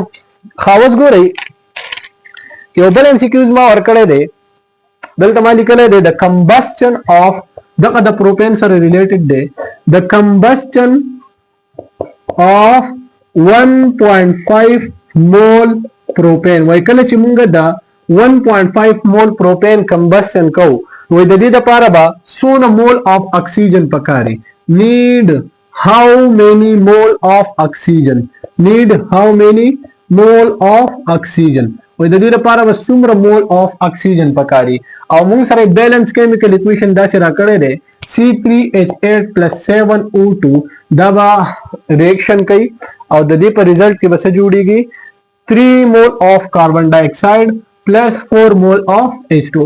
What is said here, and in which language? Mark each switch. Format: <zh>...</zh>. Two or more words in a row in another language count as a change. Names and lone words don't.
<ps>خاوس ګورئ یو بل MCQ ما ورکړی دی دلته ما لیکلی دی د</ps> <en>combustion of</en> <ps>دغه د پروپین سره ریلیټډ دی د</ps> <en>combustion of</en> <ps>1.5 مول پروپین. وای کله چې مونږ دا 1.5 مول پروپین کمبسچن کوو وای د دې لپاره به څونه</ps> <en>mole of oxygen</en> <ps>پکاري.</ps> <en>need how many mole of oxygen need how many mole of oxygen.</en> <ps>وای د دې لپاره به څومره</ps> <en>mole of oxygen</en> <ps>پکاري او موږ سره</ps> <en>balance chemical equation</en> <ps>داسې راکړی دی C3H8 plus 7O2 دا به ریاکشن کوي او د دې په ریزلټ کې به څه جوړیږي 3</ps> <en>mole of carbon dioxide plus 4 mole of</en> <ps>H2O.</ps>